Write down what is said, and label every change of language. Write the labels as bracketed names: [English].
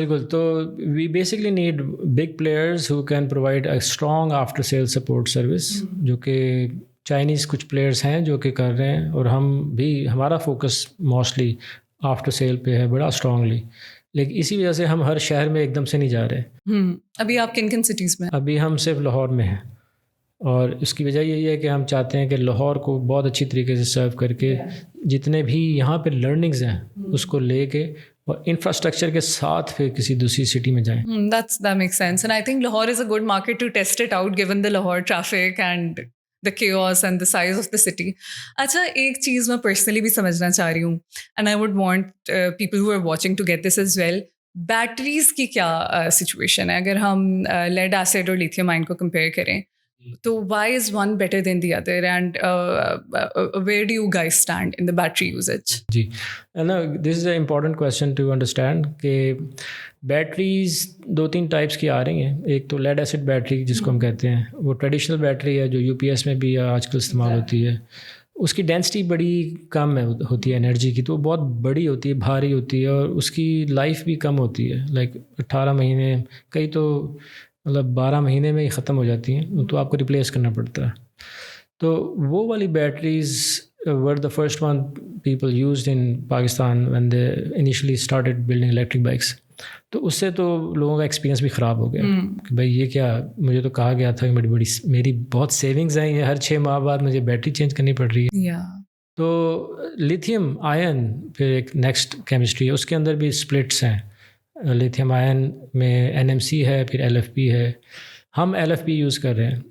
[Urdu] بالکل, تو [English] we basically need big players who can provide a strong after sale support service, [Urdu] جو کہ Chinese کچھ پلیئرس ہیں جو کہ کر رہے ہیں, اور ہم بھی ہمارا فوکس موسٹلی آفٹر سیل پہ ہے بڑا اسٹرانگلی, لیکن اسی وجہ سے ہم ہر شہر میں ایک دم سے نہیں جا رہے. ابھی آپ کن کن سٹیز میں؟ ابھی ہم صرف لاہور میں ہیں, اور اس کی وجہ یہی ہے کہ ہم چاہتے ہیں کہ لاہور کو بہت اچھی طریقے سے سرو کر کے جتنے بھی یہاں پہ لرننگز ہیں اس کو لے کے اور انفراسٹرکچر کے ساتھ پھر کسی دوسری سٹی میں جائیں. [English] That makes sense. And I think Lahore is a good market to test it out given the Lahore traffic and the chaos and the size of the city. [Urdu] اچھا, ایک چیز میں پرسنلی بھی سمجھنا چاہ رہی ہوں, [English] and I would want people who are watching to get this as well. [Urdu] Batteries کی کیا سچویشن ہے اگر ہم لیڈ ایسڈ اور لیتھیم آئن کو کمپیئر کریں, [English] تو why is one better than the other, and where do you guys stand in the battery usage? جی, نا this is a important question to understand کہ [Urdu] بیٹریز 2-3 ٹائپس کی آ رہی ہیں. ایک تو لیڈ ایسڈ بیٹری جس کو ہم کہتے ہیں, وہ ٹریڈیشنل بیٹری ہے جو یو پی ایس میں بھی آج کل استعمال ہوتی ہے. اس کی ڈینسٹی بڑی کم ہوتی ہے انرجی کی, تو وہ بہت بڑی ہوتی ہے, بھاری ہوتی ہے, اور اس کی لائف بھی کم ہوتی ہے, لائک 18 مہینے, کئی تو مطلب 12 مہینے میں ہی ختم ہو جاتی ہیں, تو آپ کو ریپلیس کرنا پڑتا ہے. تو وہ والی batteries [English] were the first one people used in Pakistan when they initially started building electric bikes. [Urdu] تو اس سے تو لوگوں کا ایکسپیرینس بھی خراب ہو گیا کہ بھائی یہ کیا, مجھے تو کہا گیا تھا کہ میری بہت سیونگز ہیں, یہ ہر 6 ماہ بعد مجھے بیٹری چینج کرنی پڑ رہی ہے. تو لیتھیم آئن پھر ایک نیکسٹ کیمسٹری ہے, اس کے اندر بھی اسپلٹس ہیں. لیتھیم آئن میں NMC ہے, پھر LFP ہے. ہم LFP یوز کر رہے ہیں.